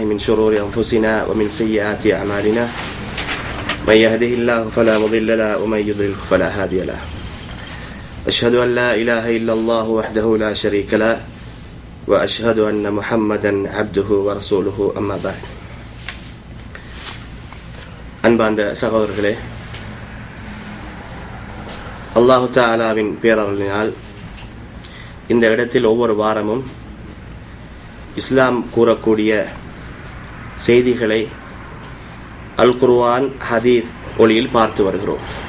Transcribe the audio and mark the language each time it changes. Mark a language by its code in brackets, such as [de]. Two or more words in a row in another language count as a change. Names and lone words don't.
[ar] من شرور أنفسنا ومن سيئات أعمالنا من يهده الله فلا مضل له ومن يضلل فلا هادي له أشهد أن لا إله إلا الله وحده لا شريك له وأشهد أن محمدا عبده ورسوله أما بعد [ta] அன்பார்ந்த சகோதரர்களே, அல்லாஹு தஆலாவின் பேரருளினால் இந்த இடத்தில் ஒவ்வொரு வாரமும் இஸ்லாம் கூறக்கூடிய செய்திகளை அல் குர்ஆன் ஹதீஸ் ஒளியில் பார்த்து வருகிறோம்.